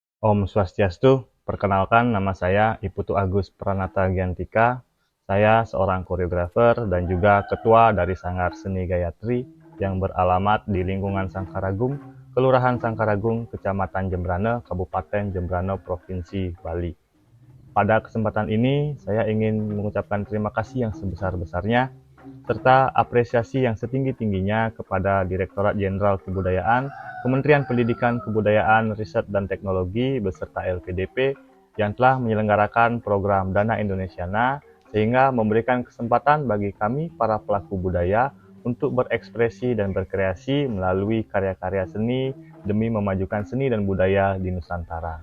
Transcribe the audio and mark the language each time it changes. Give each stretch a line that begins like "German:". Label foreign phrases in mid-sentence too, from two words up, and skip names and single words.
Sanskrit: Om Swastiastu,
Indonesian: perkenalkan nama saya Iputu Agus Pranata Giantika. Saya seorang koreografer dan juga ketua dari Sanggar Seni Gayatri yang beralamat di lingkungan Sangkaragung, Kelurahan Sangkaragung, Kecamatan Jembrane, Kabupaten Jembrane, Provinsi Bali. Pada kesempatan ini, saya ingin mengucapkan terima kasih yang sebesar-besarnya serta apresiasi yang setinggi-tingginya kepada Direktorat Jenderal Kebudayaan, Kementerian Pendidikan, Kebudayaan, Riset dan Teknologi beserta LPDP yang telah menyelenggarakan program Dana Indonesiana sehingga memberikan kesempatan bagi kami para pelaku budaya untuk berekspresi dan berkreasi melalui karya-karya seni demi memajukan seni dan budaya di Nusantara.